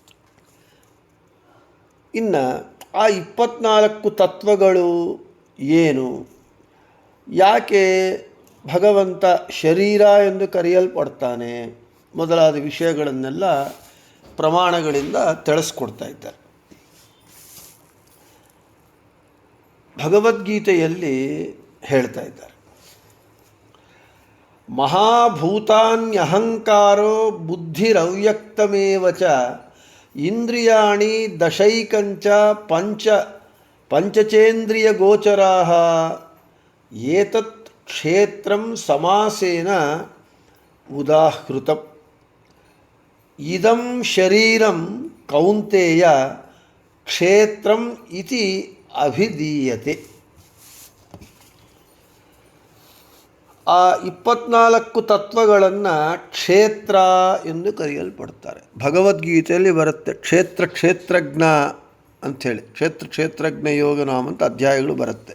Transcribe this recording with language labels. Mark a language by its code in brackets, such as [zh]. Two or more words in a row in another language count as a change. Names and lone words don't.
[kn] ಇನ್ನು ಆ 24 ತತ್ವಗಳು ಏನು, ಯಾಕೆ ಭಗವಂತ ಶರೀರ ಎಂದು ಕರೆಯಲ್ಪಡ್ತಾನೆ ಮೊದಲಾದ ವಿಷಯಗಳನ್ನೆಲ್ಲ ಪ್ರಮಾಣಗಳಿಂದ ತಿಳಿಸ್ಕೊಡ್ತಾ ಇದ್ದಾರೆ. ಭಗವದ್ಗೀತೆಯಲ್ಲಿ ಹೇಳ್ತಾ ಇದ್ದಾರೆ, [sa] ಮಹಾಭೂತಾನ್ಯಹಂಕಾರೋ ಬುದ್ಧಿರವ್ಯಕ್ತಮೇವ ಚ ಇಂದ್ರಿಯಾಣಿ ದಶೈಕಂಚ ಪಂಚಚೇಂದ್ರಿಯಗೋಚರಾಃ ಏತತ್ ಕ್ಷೇತ್ರಂ ಸಮಾಸೇನ ಉದಾಹೃತಂ. ಇದಂ ಶರೀರಂ ಕೌಂತೆಯ ಕ್ಷೇತ್ರಂ ಇತಿ ಅಭಿಧೀಯತೆ. [kn] ಆ 24 ತತ್ವಗಳನ್ನು ಕ್ಷೇತ್ರ ಎಂದು ಕರೆಯಲ್ಪಡ್ತಾರೆ. ಭಗವದ್ಗೀತೆಯಲ್ಲಿ ಬರುತ್ತೆ ಕ್ಷೇತ್ರಜ್ಞ ಅಂಥೇಳಿ, ಕ್ಷೇತ್ರಜ್ಞ ಯೋಗ ನಾಮ ಅಂತ ಅಧ್ಯಾಯಗಳು ಬರುತ್ತೆ.